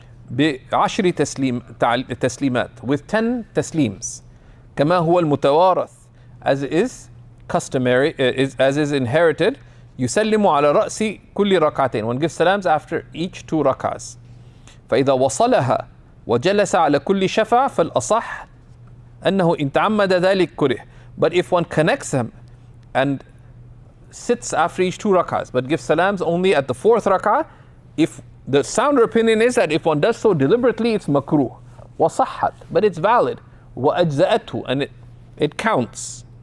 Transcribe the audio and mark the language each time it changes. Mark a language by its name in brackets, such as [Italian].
[Arabic] بعشر تسليمات, [English] with 10 taslims, [Arabic] كما هو المتوارث, [English] as is customary, as is inherited. [Arabic] يسلم على رأس كل ركعتين. [English] One gives salams after each 2 rak'ahs. [Arabic] فإذا وصلها وجلس على كل شفع فالأصح أنه إن تعمد ذلك كره. [English] But if one connects them and sits after each 2 rak'ahs but gives salams only at the 4th rak'ah, if the sounder opinion is that if one does so deliberately, it's makruh. [Arabic] وصحت, [English] but it's valid. [Arabic] وأجزأته, [English] and it counts.